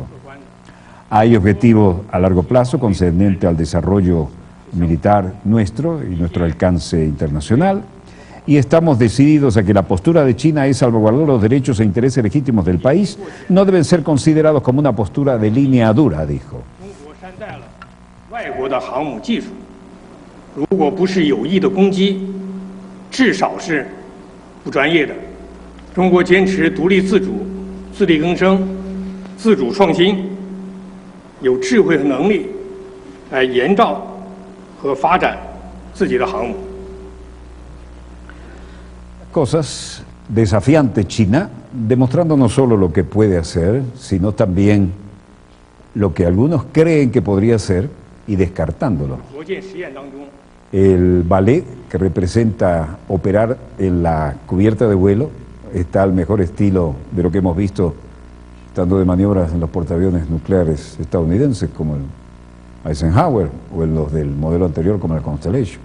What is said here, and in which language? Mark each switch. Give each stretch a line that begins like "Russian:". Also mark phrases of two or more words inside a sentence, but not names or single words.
Spanish: Hay objetivos a largo plazo concerniente al desarrollo militar nuestro y nuestro alcance internacional, y estamos decididos a que la postura de China es salvaguardar los derechos e intereses legítimos del país. No deben ser considerados como una postura de línea dura, dijo.
Chinese: 外国的航母技术，如果不是有意的攻击，至少是不专业的。中国坚持独立自主、自力更生、自主创新，有智慧和能力来研造和发展自己的航母。
Spanish: Cosas desafiantes China, demostrando no solo lo que puede hacer, sino también lo que algunos creen que podría hacer y descartándolo. El ballet que representa operar en la cubierta de vuelo está al mejor estilo de lo que hemos visto estando de maniobras en los portaaviones nucleares estadounidenses como el Eisenhower o en los del modelo anterior como el Constellation.